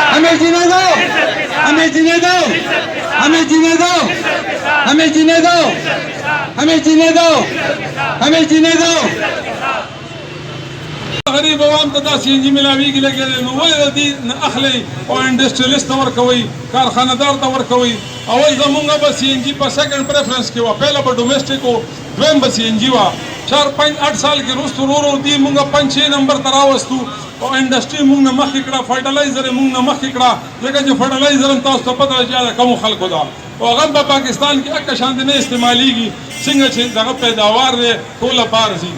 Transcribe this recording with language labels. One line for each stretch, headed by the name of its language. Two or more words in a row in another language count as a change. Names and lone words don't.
Hindi: हमें जीने दो, हमें जीने दो, हमें जीने दो, हमें जीने दो, हमें जीने दो, हमें जीने दो.
Pashto: غریب عوام ته دا سی ان جی ملاویږي لګېدل نو ولې د دې نه اخلئ او انډسټریلیست ته ورکوئ کارخانهدار ته ورکوئ. اول زمونږ به سی ان جي په
English: second preference
Pashto: کې وه پهله به ډومیسټک و دویم به سی ان جي وه 4-5-8 سال کې وروسته ورو ورو دې مونږ 5-6 نمبر ته راوستو او انډسټري مونږ نه مخکې کړه فرټیلایزر یې مونږ نه مخکې کړه ځکه چې فرټیلایزر هم تاسو ته پته ده چې د کمو خلکو ده او هغه په پاکستان کې اکه شانتې نه استعمالیږي څنګه چې دغه پیداوار دی ټوله بار ځي.